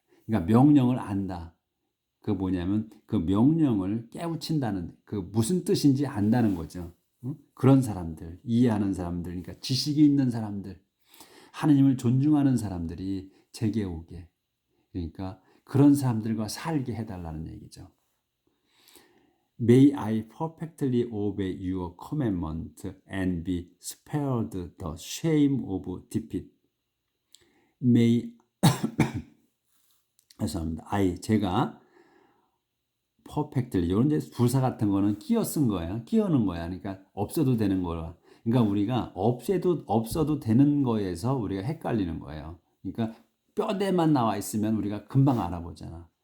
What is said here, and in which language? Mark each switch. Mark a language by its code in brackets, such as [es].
[ko] 그러니까 명령을 안다. 그 뭐냐면 그 명령을 깨우친다는 그 무슨 뜻인지 안다는 거죠. 그런 사람들, 이해하는 사람들, 그러니까 지식이 있는 사람들, 하느님을 존중하는 사람들이 제게 오게. 그러니까 그런 사람들과 살게 해달라는 얘기죠. [en] May I perfectly obey your commandment and be spared the shame of defeat. [ko] May 죄송합니다. 제가 perfectly 이런 이제 부사 같은 거는 끼어 쓴 거야. 끼어는 거야. 그러니까 없어도 되는 거야. 그러니까 우리가 없어도 되는 거에서 우리가 헷갈리는 거예요. 그러니까 뼈대만 나와 있으면 우리가 금방 알아보잖아.